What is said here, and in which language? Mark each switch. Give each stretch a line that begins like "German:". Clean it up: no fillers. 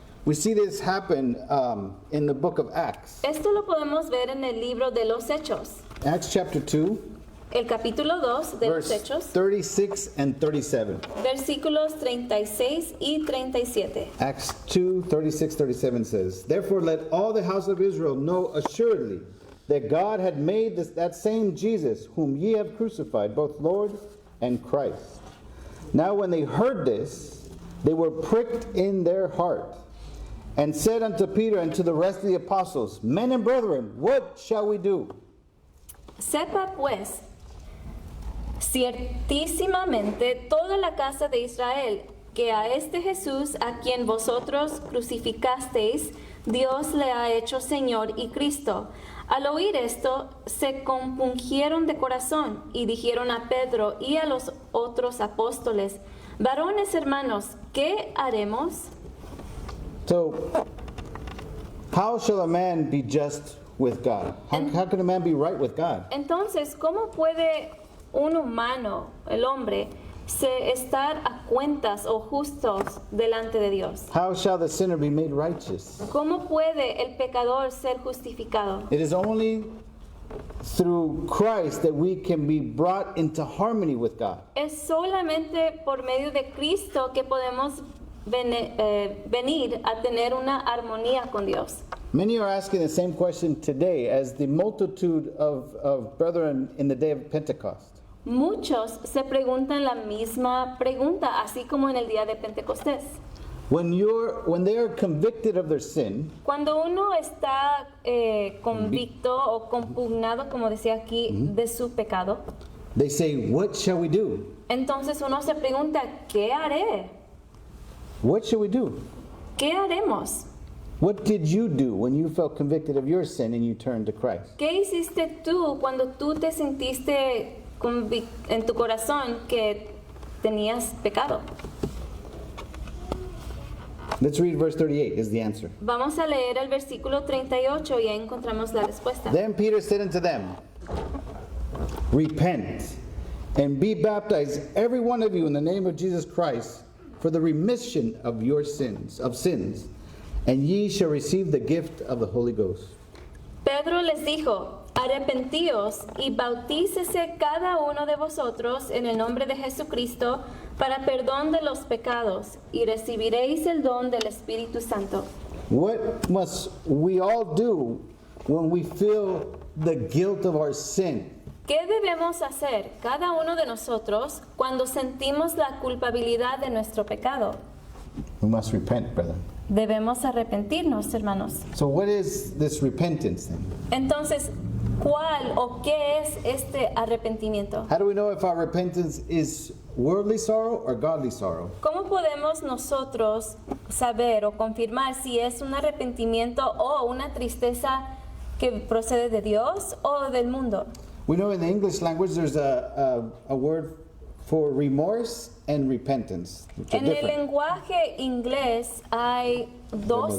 English: We see this happen in the book of Acts.
Spanish: Esto lo podemos ver en el libro de los Hechos,
English: Acts chapter 2,
Spanish: el capítulo 2 de los
English: verse
Spanish: Hechos,
English: 36 and 37.
Spanish: versículos 36 y 37.
English: Acts 2, 36, 37 says, Therefore let all the house of Israel know assuredly that God had made that same Jesus, whom ye have crucified, both Lord and Christ. Now when they heard this, they were pricked in their heart, and said unto Peter and to the rest of the apostles, Men and brethren, what shall we do?
Spanish: Sepa pues, ciertísimamente toda la casa de Israel, que a este Jesús a quien vosotros crucificasteis, Dios le ha hecho Señor y Cristo. Al oír esto, se compungieron de corazón y dijeron a Pedro y a los otros apóstoles, varones hermanos, ¿qué haremos?
English: So, how shall a man be just with God? How can a man be right with God?
Spanish: Entonces, ¿cómo puede un humano, el hombre, estar a cuentas o justos delante de Dios?
English: How shall the sinner be made righteous?
Spanish: ¿Cómo puede el pecador ser justificado?
English: It is only through Christ that we can be brought into harmony with God.
Spanish: Es solamente por medio de Cristo que podemos venir a tener una armonía con Dios.
English: Many are asking the same question today as the multitude of brethren in the day of Pentecost.
Spanish: Muchos se preguntan la misma pregunta, así como en el día de Pentecostés.
English: When they are convicted of their sin,
Spanish: Cuando uno está convicto o compugnado, como decía aquí, de su pecado,
English: they say, What shall we do?
Spanish: entonces uno se pregunta, ¿qué haré?
English: What shall we do?
Spanish: ¿Qué haremos?
English: What did you do when you felt convicted of your sin and you turned to Christ?
Spanish: ¿Qué hiciste tú cuando tú te sentiste en tu corazón que tenías pecado?
English: Let's read verse 38 is the answer.
Spanish: Vamos a leer el versículo 38 y ahí encontramos la respuesta.
English: Then Peter said unto them, Repent, and be baptized every one of you in the name of Jesus Christ for the remission of your sins, and ye shall receive the gift of the Holy Ghost.
Spanish: Pedro les dijo, arrepentíos y bautícese cada uno de vosotros en el nombre de Jesucristo para perdón de los pecados y recibiréis el don del Espíritu Santo.
English: What must we all do when we feel the guilt of our sin?
Spanish: ¿Qué debemos hacer cada uno de nosotros cuando sentimos la culpabilidad de nuestro pecado?
English: We must repent, brethren.
Spanish: Debemos arrepentirnos, hermanos.
English: So what is this repentance then?
Spanish: Entonces, ¿cuál o qué es este arrepentimiento?
English: How do we know if our repentance is worldly sorrow or godly sorrow?
Spanish: ¿Cómo podemos nosotros saber o confirmar si es un arrepentimiento o una tristeza que procede de Dios o del mundo?
English: We know in the English language there's a word for remorse and repentance, which are
Spanish: En el
English: different.
Spanish: lenguaje inglés hay dos